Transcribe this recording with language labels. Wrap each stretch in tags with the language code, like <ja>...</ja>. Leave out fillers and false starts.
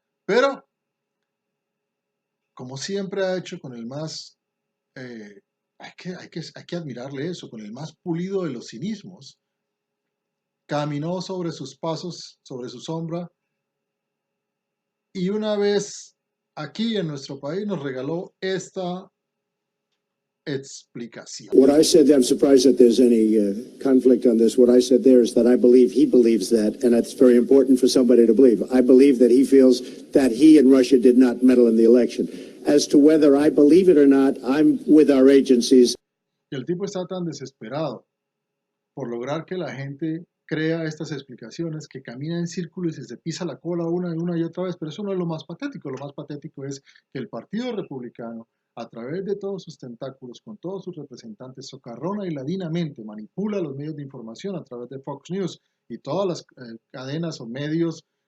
<es>Pero, como siempre ha hecho con el más, eh, hay que admirarle eso, con el más pulido de los cinismos, caminó sobre sus pasos, sobre su sombra, y una vez aquí en nuestro país nos regaló esta explicación.</es> <en>What I said, I'm surprised that there's any conflict on this. What I said there is that I believe he believes that, and that's very important for somebody to believe. I believe that he feels that he and Russia did not meddle in the election. As to whether I believe it or not, I'm with our agencies.</en> <es>Y el tipo está tan desesperado por lograr que la gente crea estas explicaciones, que camina en círculos y se pisa la cola una y otra vez, pero eso no es lo más patético. Lo más patético es que el Partido Republicano, a través de todos sus tentáculos, con todos sus representantes, socarrona y ladinamente manipula los medios de información a través de Fox News y todas las cadenas o medios</es>